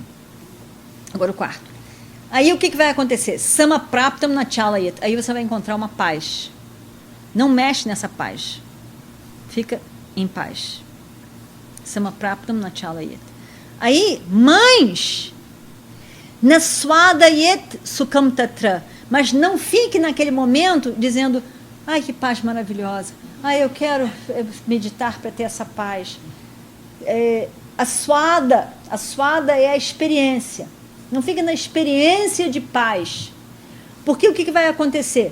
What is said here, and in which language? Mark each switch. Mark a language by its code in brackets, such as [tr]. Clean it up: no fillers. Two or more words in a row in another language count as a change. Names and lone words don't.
[pt] Agora o quarto. Aí o que vai acontecer? [sa] Samapraptam nachalayat. [pt] Aí você vai encontrar uma paz. Não mexe nessa paz. Fica em paz. [sa] Samapraptam nachalayat. [pt] Aí, mas [sa] naswadayet sukham tatra. [pt] Mas não fique naquele momento dizendo, ai, que paz maravilhosa. Ai, eu quero meditar para ter essa paz. A swada é a experiência. Não fique na experiência de paz. Porque o que vai acontecer?